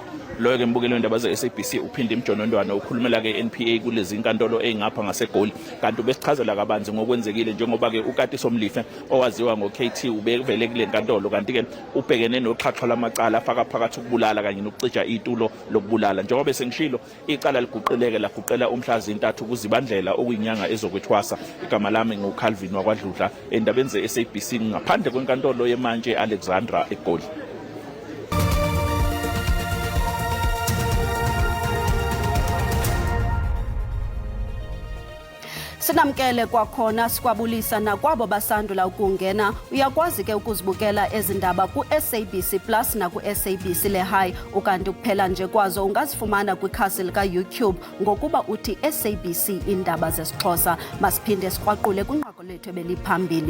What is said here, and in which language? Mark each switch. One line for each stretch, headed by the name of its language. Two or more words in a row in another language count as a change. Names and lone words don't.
Zulu: Lo ke mbukelo indaba ze-SABC uphinde imjonondwana ukhulumela ke NPA kulezi inkantolo engapha ngaseGoli kanti ubesichazela kabanzi ngokwenzekile njengoba ke uKatiso Mlife owaziwa ngoKT ubevele kule nkantolo kanti ke ubhekene noxhaxha lamacala afaka phakathi ukubulala kanye nokucija itulo lokubulala njengoba sengishilo icala liguqileke laguqela umhla zintathu kuzibandlela okuyinyanga ezokwethwasa igama lami nguCalvin wakwaDludla endabeni ze-SABC ngaphandle kwenkantolo yemanje Alexandra eGoli.
Xhosa: Sinamkele kwakhona sikwabulisa nakwabo basandula ukungena uyakwazi ke ukuzibukela ezindaba ku-SABC Plus na ku-SABC Le High ukanti kuphela nje kwazo ungazifumana kwikhasi lika YouTube ngokuba uthi SABC indaba zesiXhosa masiphinde sikwaqule kwinqaku lethu ebeliphambili.